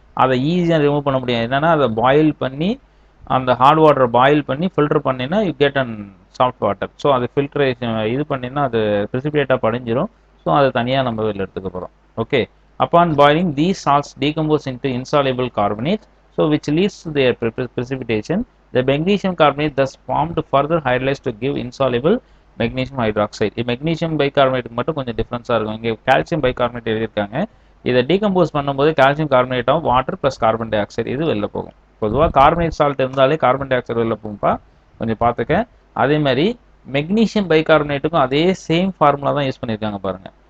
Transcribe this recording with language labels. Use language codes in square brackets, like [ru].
[ta] அதை ஈஸியாக ரிமூவ் பண்ண முடியும். என்னென்னா அதை பாயில் பண்ணி, அந்த ஹார்ட் வாட்டரை பாயில் பண்ணி ஃபில்டர் பண்ணினா [en] You get and soft water. [ta] So அது ஃபில்ட்ரேஷன் இது பண்ணினா அது ப்ரிசிபிடேட்டாக படிஞ்சிடும். [en] so [ta] அதை தனியாக நம்ம வெளில எடுத்துக்க போகிறோம். [en] Okay, upon boiling these salts decompose into insoluble carbonate, so which leads to their precipitation. The magnesium carbonate thus formed further hydrolyzed to give insoluble magnesium hydroxide. [ta] Magnesium bicarbonate மட்டும் கொஞ்சம் டிஃப்ரென்ஸாக இருக்கும். இங்கே கால்சியம் பைகார்பனேட் எழுதியிருக்காங்க. இதை decompose பண்ணும்போது calcium carbonate ஆகும், water plus carbon di oxide இது வெளில போகும். பொதுவாக கார்பனேட் சால்ட் இருந்தாலே கார்பன் டை ஆக்சைடு வெளில போகும்பா, கொஞ்சம் பார்த்துக்க. அதே மாதிரி மெக்னீஷியம் பைகார்பனேட்டுக்கும் அதே சேம் ஃபார்முலா தான் யூஸ் பண்ணியிருக்காங்க பாருங்க.